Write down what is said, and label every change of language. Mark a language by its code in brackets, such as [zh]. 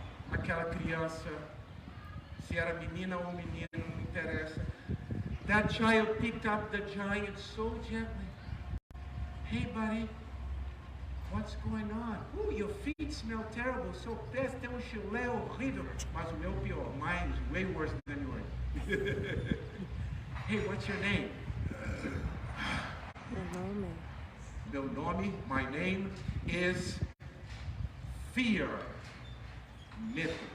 [pt] Aquela criança, se era menina ou menino, não interessa. [en] That child picked up the giant so gently. Hey, buddy, what's going on? Ooh, your feet smell terrible. [pt] Seu pé tem chulé horrível. Mas o meu pior. [en] Mine is way worse than yours. Hey, what's your name? [pt] Meu nome, [en] my name is Fear. Medo.